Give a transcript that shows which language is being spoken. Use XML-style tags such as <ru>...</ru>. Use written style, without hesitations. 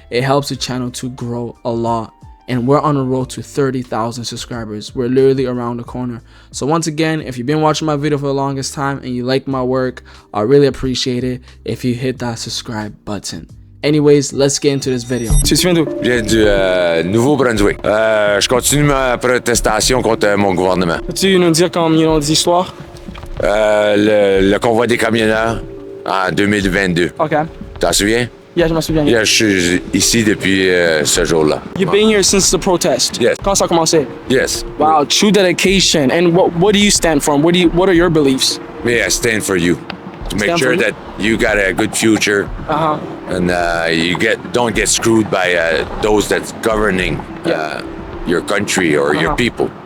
<en>It helps the channel to grow a lot. And we're on a road to 30,000 subscribers. We're literally around the corner. So once again, if you've been watching my video for the longest time and you like my work, I really appreciate it if you hit that subscribe button. Anyways, let's get into this video.</en> <fr>Tu viens d'où? Je viens du Nouveau-Brunswick. Je continue ma protestation contre mon gouvernement. Peux-tu nous dire comme des histoires? Le convoi des camionneurs en 2022. Ok. T'en souviens? Yeah, je m'en souviens. Yeah, je suis ici depuis ce jour-là.</fr> <en>You've been here since the protest? Yes.</en> <fr>Quand ça a commencé?</fr> <en>Yes. Wow, true dedication. And what do you stand for? What are your beliefs? Me, I stand for you. To make Stand sure for you? that you got a good future. And you don't get screwed by those that's governing your country or your people.</en>